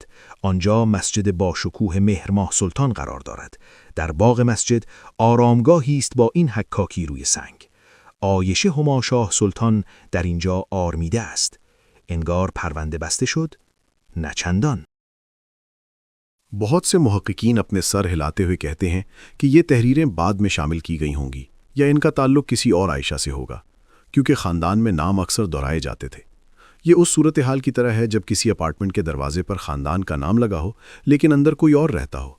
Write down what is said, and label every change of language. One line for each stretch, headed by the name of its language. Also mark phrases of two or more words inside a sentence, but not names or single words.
Persian: آنجا مسجد با شکوه مهرماه سلطان قرار دارد. در باغ مسجد آرامگاهی است با این حکاکی روی سنگ. عایشه هماشاه سلطان در اینجا آرمیده است. انگار پرونده بسته شد؟ نه چندان.
Urdu: بہت سے محققین اپنے سر ہلاتے ہوئے کہتے ہیں کہ یہ تحریریں بعد میں شامل کی گئی ہوں گی یا ان کا تعلق کسی اور عائشہ سے ہوگا، کیونکہ خاندان میں نام اکثر دہرائے جاتے تھے۔ یہ اس صورتحال کی طرح ہے جب کسی اپارٹمنٹ کے دروازے پر خاندان کا نام لگا ہو لیکن اندر کوئی اور رہتا ہو۔